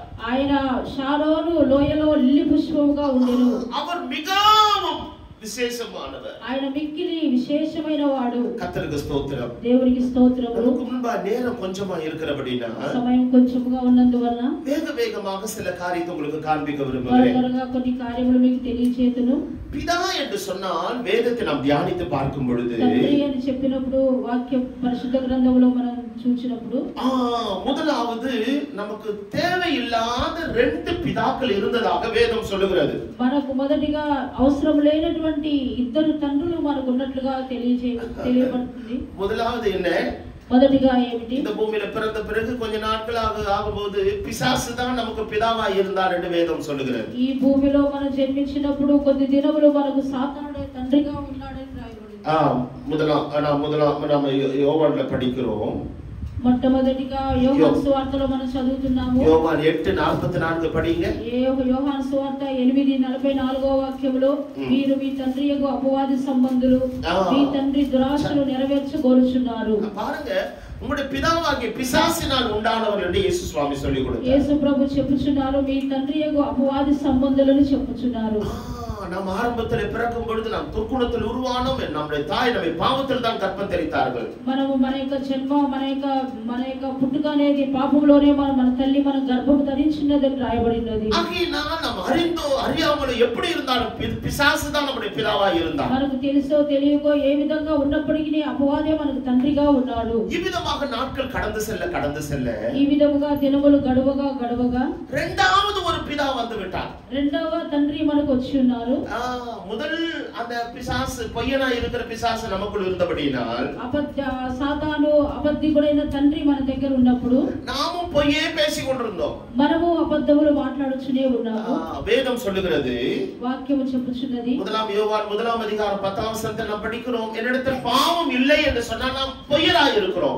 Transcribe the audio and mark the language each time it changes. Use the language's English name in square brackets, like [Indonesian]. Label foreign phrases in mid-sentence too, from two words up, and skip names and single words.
[Telugu] ఆయన షారోను లోయలో లిల్లీ పుష్పముగా ఉండెను. [Tamil] அவர் மிகவும் விசேஷமானவர். [Telugu] ఆయన మిక్కిలి విశేషమైన వాడు. [Tamil] கர்த்தருக்கு ஸ்தோத்திரம். [Telugu] దేవునికి స్తోత్రం. [Tamil] நமக்கு முன்பா நேரம் கொஞ்சமா இருக்கிறபடினா [Telugu] సమయం కొంచెంగా ఉన్నందువల్ల [Tamil] வேகமாக சில காரியத்தை உங்களுக்கு காண்பிக்க விரும்புகிறேன். [Telugu] త్వరగా కొన్ని కార్యములు మీకు తెలియజేతును. [Tamil] பிதா என்று சொன்னால் வேதத்தை நாம் தியானித்து பார்க்கும் பொழுது [Telugu] తండ్రి అని చెప్పినప్పుడు వాక్య పరిశుద్ధ గ్రంథంలో మనం చూచినప్పుడు [Tamil] முதலாவது நமக்கு தேவையில்லாத 2 பிதாக்கள் இருந்ததாக வேதம் சொல்லுகிறது. [Telugu] మనకు మొదటిగా అవసరం లేనటువంటి 2 తండ్రులు మనకు ఉన్నట్లుగా తెలియబడుతుంది. [Tamil] முதலாவது என்ன? [Telugu] మొదటిగా ఏమిటి? [Tamil] இந்த பூமியில பிறந்த பிறகு கொஞ்ச நாட்களாக ஆகும்போது பிசாசு தான் நமக்கு பிதாவா இருந்தார் என்று வேதம் சொல்லுகிறது. [Telugu] ఈ భూమిలో మనం జన్మించినప్పుడు కొద్ది దినములు మనకు సాతానుడే తండ్రిగా ఉన్నాడని రాయబడింది. [Tamil] முதலாம் யோவான்ல படிக்கிறோம். [Telugu] మొట్టమొదటిగా యోహాను సువార్తలో మనం చదువుతున్నాము. [Tamil] యోహాను 8:44 படிங்க. [Telugu] యోహాను సువార్త 8:44వ వాక్యములో మీరు మీ తండ్రియగు అపవాది సంబంధులు మీ తండ్రి దురాశలు నెరవేర్చగోరుచున్నారు. [Tamil] பாருங்க, உங்களுடைய பிதாவாகிய பிசாசினால் உண்டானவர் என்று இயேசு சுவாமி சொல்லிக் கொடுத்தார். [Telugu] యేసు ప్రభు చెప్పుచున్నారు మీ తండ్రియగు అపవాది సంబంధులను చెప్పుచున్నారు. [Tamil] நாம் ஆரம்பத்தில் பிறக்கும் பொழுது நாம் துர்க்குணத்தில் உருவானோம். நம்முடைய தாய் நம்மை பாவத்தில் தான் கற்பம் தரித்தார்கள். [Telugu] మనము మన యొక్క జన్మ మన యొక్క పుట్టుక అనేది పాపంలోనే మన తల్లి మన గర్భం ధరించినదని రాయబడినది. [Tamil] ஆகையினால் நாம் அறிந்தோ அறியாமலோ எப்படி இருந்தாலும் பிசாசு தான் நம்முடைய பிதாவா இருந்தார். [Telugu] మనకు తెలుసో తెలియకో ఏ విధంగా ఉన్నప్పటికీ అపవాదే మనకు తండ్రిగా ఉన్నాడు. [Tamil] ఈ విధமாக நாட்கள் கடந்து செல்ல [Telugu] ఈ విధముగా దినములు గడువగా [Tamil] இரண்டாவது ஒரு பிதா வந்து விட்டார். [Telugu] రెండవ తండ్రి మనకు వచ్చి ఉన్నారు. [Tamil] முதல் அந்த பிசாசு பொய்யனா இருக்கிற பிசாசு நமக்குள்ள இருந்தபடியினால் [Telugu] సాతాను అబద్ధికుడైన తండ్రి మన దగ్గర ఉన్నప్పుడు [Tamil] நாமும் பொய்யே பேசிக் கொண்டிருந்தோம். [Telugu] మనము అబద్ధములు మాట్లాడుచునే ఉన్నాము. [Tamil] வேதம் சொல்லுகிறது, [Telugu] వాక్యము చెప్పుచున్నది. [Tamil] முதலாம் யோவான் 1 அதிகாரம் 10 வசனத்தில் நாம் படிக்கிறோம், என்னிடத்தில் பாவம் இல்லை என்று சொன்னால் நாம் பொய்யராய் இருக்கிறோம்.